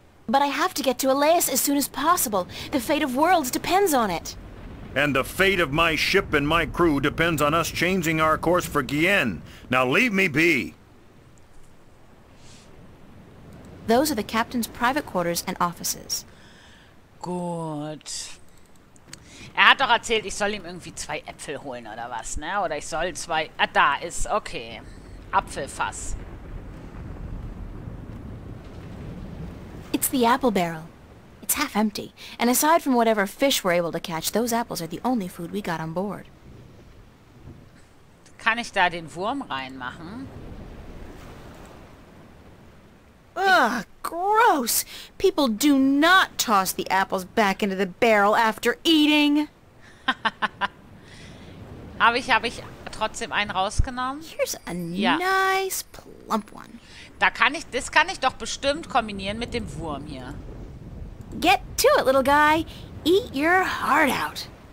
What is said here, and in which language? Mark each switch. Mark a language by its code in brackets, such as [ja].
[en] But I have to get to Elias as soon as possible. The fate of worlds depends on it. And the fate of my ship and my crew depends on us changing our course for Gien. Now leave me be. Those are the captain's private quarters and offices. [de] Gut. Er hat doch erzählt, ich soll ihm irgendwie 2 Äpfel holen oder was, ne? Oder ich soll 2... Ah, da ist, okay. Apfelfass. [en] It's the apple barrel. It's half empty, and aside from whatever fish we're able to catch, those apples are the only food we got on board. [de] Kann ich da den Wurm reinmachen? [en] Ugh, gross. People do not toss the apples back into the barrel after eating. [de] Habe ich trotzdem einen rausgenommen? [en] Here's a nice plump one. [de] Das kann ich doch bestimmt kombinieren mit dem Wurm hier. [en] Get to it, little guy. Eat your heart out.